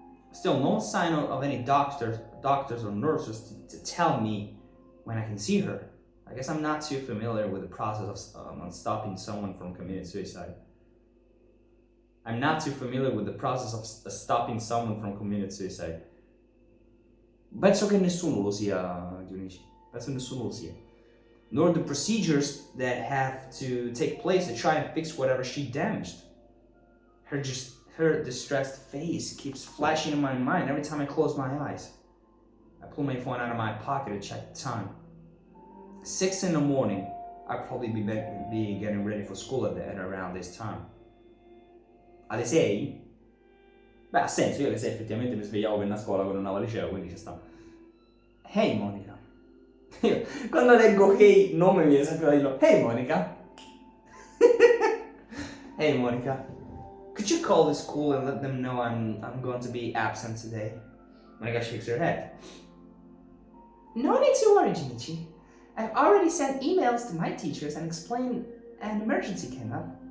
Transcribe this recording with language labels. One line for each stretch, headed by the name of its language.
English: Still no sign of any doctors or nurses to tell me when I can see her. I guess I'm not too familiar with the process of stopping someone from committing suicide. I'm not too familiar with the process of stopping someone from committing suicide.
Italian: Penso che nessuno lo sia, Dionici. Penso nessuno lo sia.
English: Nor the procedures that have to take place to try and fix whatever she damaged. Her distressed face keeps flashing in my mind every time I close my eyes. I pull my phone out of my pocket to check the time. 6 in the morning. I'll probably be getting ready for school at around this time.
Italian: Alle 6? Beh, ha senso, io alle 6 effettivamente mi svegliavo per andare a scuola quando andavo al liceo, quindi ci sta.
English: Hey Monica.
Italian: Io, quando leggo Hey, non mi viene sempre da dirlo.
English: Hey Monica. Hey Monica. Could you call the school and let them know I'm going to be absent today? Monica shakes her head. No need to worry, Jinichi. I've already sent emails to my teachers and explained an emergency came up.